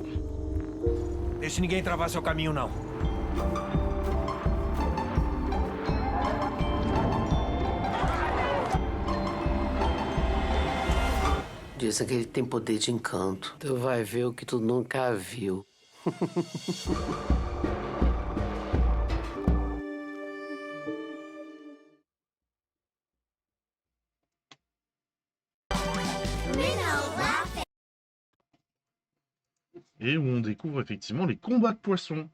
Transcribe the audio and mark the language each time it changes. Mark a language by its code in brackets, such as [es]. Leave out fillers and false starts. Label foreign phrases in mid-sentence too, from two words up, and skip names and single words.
[pt] Deixe ninguém travar seu caminho, não. Dizem que ele tem poder de encanto. Tu vai ver o que tu nunca viu. [fr] Et où on découvre effectivement les combats de poissons.